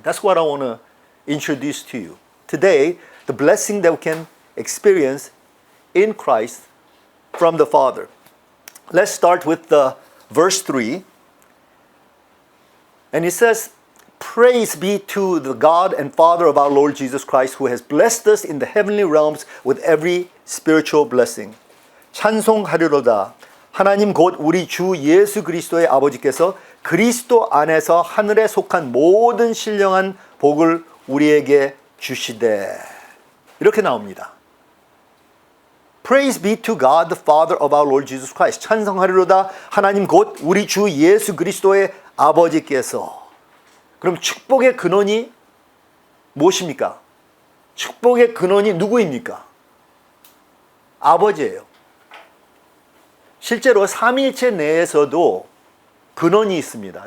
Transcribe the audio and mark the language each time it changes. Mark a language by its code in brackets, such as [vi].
[en] That's what I want to introduce to you. Today, the blessing that we can experience in Christ from the Father. Let's start with verse 3. And it says, "Praise be to the God and Father of our Lord Jesus Christ, who has blessed us in the heavenly realms with every spiritual blessing. [ko] 찬송하리로다. 하나님 곧 우리 주 예수 그리스도의 아버지께서 그리스도 안에서 하늘에 속한 모든 신령한 복을 우리에게 주시되." 이렇게 나옵니다. [en] Praise be to God, the Father of our Lord Jesus Christ. [ko] 찬송하리로다. 하나님 곧 우리 주 예수 그리스도의 아버지께서. 그럼 축복의 근원이 무엇입니까? 축복의 근원이 누구입니까? 아버지예요. 실제로 삼위일체 내에서도 근원이 있습니다.